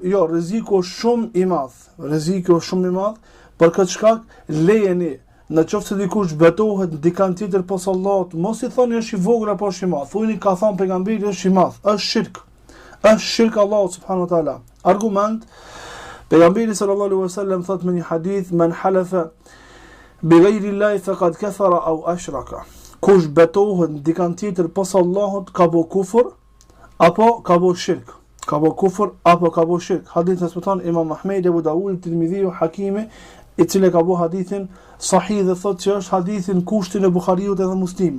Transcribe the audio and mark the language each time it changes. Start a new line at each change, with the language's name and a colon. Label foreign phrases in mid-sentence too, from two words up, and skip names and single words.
Albanian: Jo, rreziku është shumë i madh. Rreziku është shumë i madh, për këtë shkak lejeni në qoftë se dikush betohet dikant tjetër pos Allahut, mos i thoni është i vogël apo është i madh. Thoni ka thënë pejgamberi është i madh, është shirk. Është shirk Allahut
Arabic: سبحانه وتعالى.
Albanian: Argument: pejgamberi
Arabic: صلى الله عليه وسلم
Albanian: thot me një hadith:
Arabic: "من حلف بغير الله فقد كفر أو أشرك."
Albanian: Kush betohet dikant tjetër pos Allahut ka bë kufër apo ka bë shirk. Ka bë kufër apo ka bë shirk. Hadith transmeton Imam Ahmed, Abu Dawud, Tirmidhi u Hakimi, i cili ka bë hadithin sahih dhe thotë që është hadithin kushtin e Buhariut edhe Muslimit.